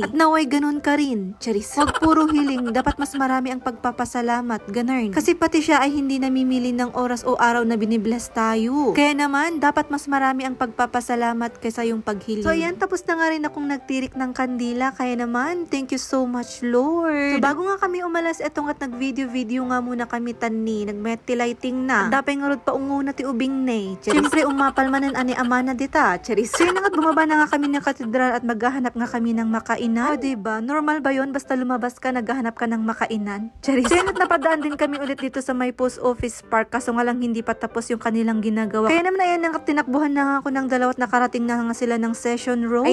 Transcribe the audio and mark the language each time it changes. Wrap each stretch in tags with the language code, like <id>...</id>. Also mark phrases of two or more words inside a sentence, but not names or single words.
<tl>At naway ganun ka rin. Charis. Huwag puro hiling. Dapat mas marami ang pagpapasalamat. Ganun. Kasi pati siya ay hindi namimili ng oras o araw na binibless tayo. Kaya naman, dapat mas marami ang pagpapasalamat kaysa yung paghiling. So ayan, tapos na nga rin akong nagtirik ng kandila. Kaya naman,</tl> <en>thank you so much, Lord.</en> <tl>So bago nga kami umalas, etong at nag-video nga muna kami tani. Nag-meti lighting na.</tl> <ilo>Dapay nga rod pa unguna ti ubing ne. Siyempre, umapal manan ani amana dita.</ilo> <tl>Charis. So yun nga, bumaba na nga kami ng katedral at maghahanap nga kami ng makainan. O diba? Normal ba yun? Basta lumabas ka, naghahanap ka ng makainan? Charis. So yun at napadaan din kami ulit dito sa may post office park. Kaso nga lang hindi pa tapos yung kanilang ginagawa. Kaya naman ayan, tinakbuhan na nga ako ng dalawat nakarating na nga sila ng Session Road.</tl>